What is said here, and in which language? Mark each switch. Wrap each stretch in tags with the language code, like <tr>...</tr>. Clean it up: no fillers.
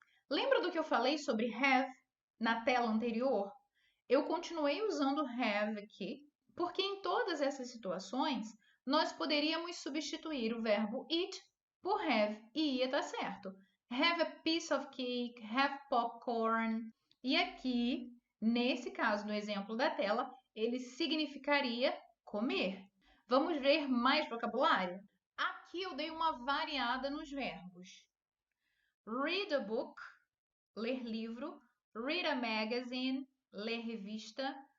<pt>Lembra do que eu falei sobre have na tela anterior? Eu continuei usando have aqui, porque em todas essas situações nós poderíamos substituir o verbo eat por have e ia estar certo.</pt> <en>Have a piece of cake, have popcorn.</en> <pt>E aqui, nesse caso, no exemplo da tela, ele significaria comer. Vamos ver mais vocabulário? Aqui eu dei uma variada nos verbos.</pt> <en>Read a book,</en> <pt>ler livro.</pt> <en>Read a magazine,</en> <pt>ler revista.</pt>